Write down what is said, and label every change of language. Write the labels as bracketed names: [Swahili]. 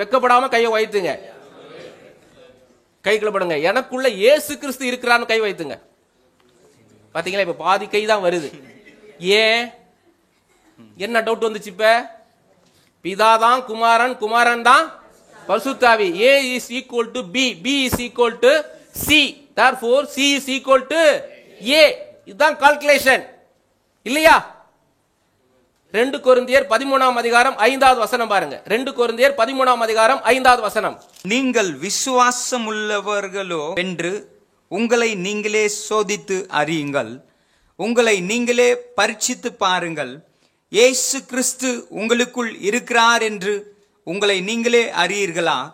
[Tamil] வெக்கப்படாம கையை வைத்துங்க. கைக்குள்ள படுங்க. எனக்குள்ள இயேசு கிறிஸ்து இருக்கிறான்னு கை வைத்துங்க. பாத்தீங்களா? இப்ப பாதி கை தான் வருது. ஏன்? என்ன டவுட் வந்துச்சு? இப்ப பிதாதான் குமாரன், குமாரன் தான் பரிசுத்தாவி. [English] A is equal to B, B is equal to C, therefore C is equal to A. [Tamil] இதுதான் கால்குலேஷன் இல்லையா? 2 கொரிந்தியர் 13ஆம் அதிகாரம் 5வது வசனம் பாருங்க. 2 கொரிந்தியர் 13ஆம் அதிகாரம் 5வது வசனம். நீங்கள் விசுவாசம் உள்ளவர்களோ என்று உங்களை நீங்களே சோதித்து அறியுங்கள். உங்களை நீங்களே பரீட்சித்து பாருங்கள். இயேசு கிறிஸ்து உங்களுக்குள் இருக்கிறார் என்று உங்களை நீங்களே அறியீர்களா?